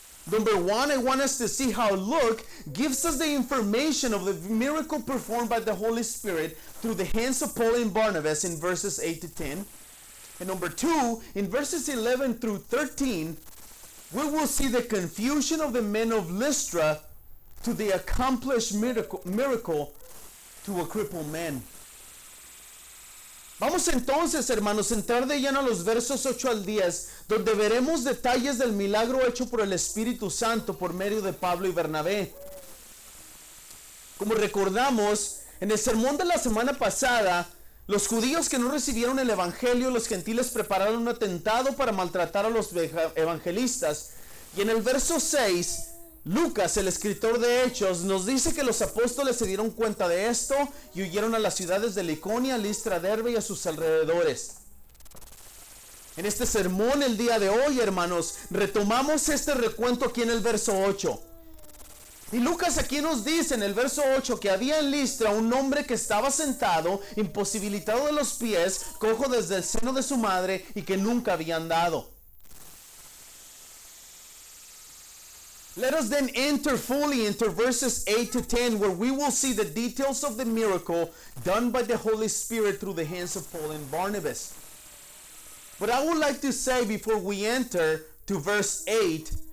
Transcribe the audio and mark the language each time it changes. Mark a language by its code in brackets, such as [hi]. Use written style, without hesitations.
[en] Number one, I want us to see how Luke gives us the information of the miracle performed by the Holy Spirit through the hands of Paul and Barnabas in verses 8 to 10. And number two, in verses 11 through 13, we will see the confusion of the men of Lystra to the accomplished miracle to a crippled man. [es] Vamos entonces, hermanos, a entrar de lleno a los versos 8 al 10, donde veremos detalles del milagro hecho por el Espíritu Santo por medio de Pablo y Bernabé. Como recordamos, en el sermón de la semana pasada, los judíos que no recibieron el evangelio, los gentiles prepararon un atentado para maltratar a los evangelistas. Y en el verso 6, Lucas, el escritor de Hechos, nos dice que los apóstoles se dieron cuenta de esto y huyeron a las ciudades de Liconia, Listra, Derbe y a sus alrededores. En este sermón el día de hoy, hermanos, retomamos este recuento aquí en el verso 8. Y Lucas aquí nos dice en el verso 8 que había en Listra un hombre que estaba sentado, imposibilitado de los pies, cojo desde el seno de su madre y que nunca había andado. [en] Let us then enter fully into verses 8 to 10, where we will see the details of the miracle done by the Holy Spirit through the hands of Paul and Barnabas. But I would like to say before we enter to verse 8